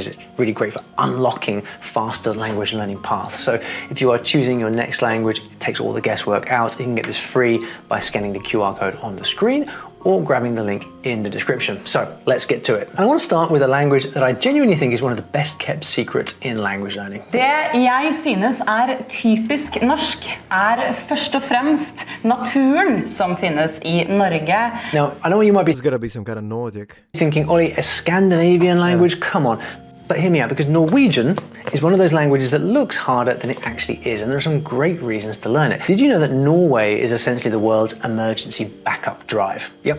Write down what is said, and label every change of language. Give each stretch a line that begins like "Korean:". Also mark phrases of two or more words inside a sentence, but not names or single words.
English: It's really great for unlocking faster language learning paths. So if you are choosing your next language, it takes all the guesswork out. You can get this free by scanning the QR code on the screen or grabbing the link in the description. So let's get to it. And I want to start with a language that I genuinely think is one of the best kept secrets in language learning.
Norwegian: Det jeg synes typisk norsk først og fremst naturen som finnes I Norge.
English: Now, I know you might be There's got to be some kind of Nordic. thinking, Ollie, a Scandinavian language? Come on. But hear me out, because Norwegian is one of those languages that looks harder than it actually is, and there are some great reasons to learn it. Did you know that Norway is essentially the world's emergency backup drive? Yep.